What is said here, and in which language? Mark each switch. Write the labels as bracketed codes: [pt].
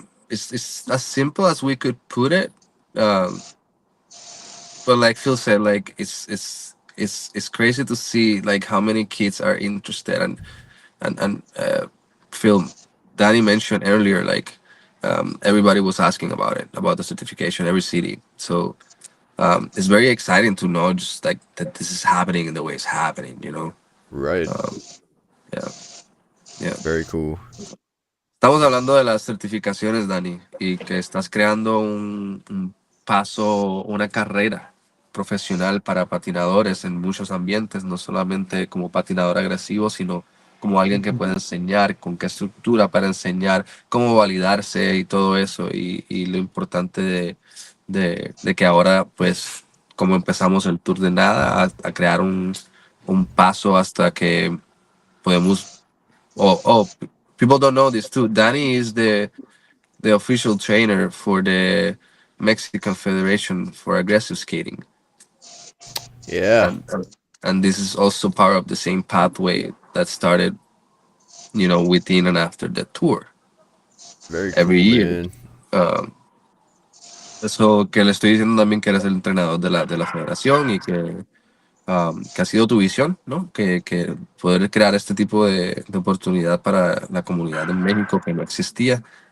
[en] it's as simple as we could put it. Um, but like Phil said, like it's crazy to see like how many kids are interested, and Phil, Danny mentioned earlier, like everybody was asking about it, about the certification, every city. So it's very exciting to know just like that this is happening in the way it's happening. Right. Um, yeah, yeah. Very cool. [es] Estamos hablando de las certificaciones, Dani, y que estás creando un paso, una carrera profesional para patinadores en muchos ambientes, no solamente como patinador agresivo, sino como alguien que puede enseñar, con qué estructura para enseñar, cómo validarse y todo eso, y lo importante de que ahora, pues, como empezamos el tour de nada, a crear un paso hasta que podemos. [en] Oh, people don't know this too. Danny is the official trainer for the Mexican Federation for aggressive skating, Yeah. and this is also part of the same pathway that started, within and after the tour Very every cool, year. man. [es] Um, Eso que le estoy diciendo también que eres el entrenador de la federación y que ha sido tu visión, ¿no? Que poder crear este tipo de oportunidad para la comunidad en México que no existía.